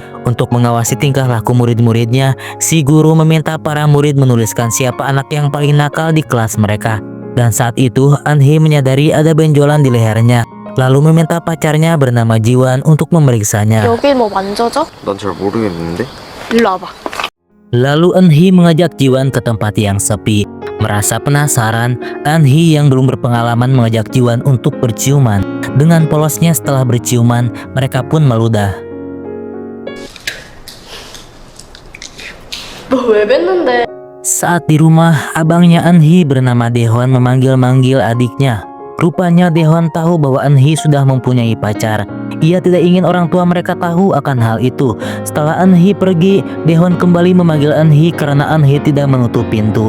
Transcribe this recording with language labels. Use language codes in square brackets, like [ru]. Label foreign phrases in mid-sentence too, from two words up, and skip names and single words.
[id] Untuk mengawasi tingkah laku murid-muridnya, si guru meminta para murid menuliskan siapa anak yang paling nakal di kelas mereka. Dan saat itu, Eunhee menyadari ada benjolan di lehernya, lalu meminta pacarnya bernama Jiwan untuk memeriksanya. [ko] 여기 뭐 만져져? 난 잘 모르겠는데? 일로 와봐. [id] Lalu Eunhee mengajak Jiwan ke tempat yang sepi. Merasa penasaran, Eunhee yang belum berpengalaman mengajak Jiwan untuk berciuman. Dengan polosnya setelah berciuman, mereka pun meludah. [ko] 너 왜 뱉는데? [id] Saat di rumah, abangnya Eunhee bernama Daewon memanggil-manggil adiknya. Rupanya Daewon tahu bahwa Eunhee sudah mempunyai pacar. Ia tidak ingin orang tua mereka tahu akan hal itu. Setelah Eunhee pergi, Daewon kembali memanggil Eunhee karena Eunhee tidak menutup pintu.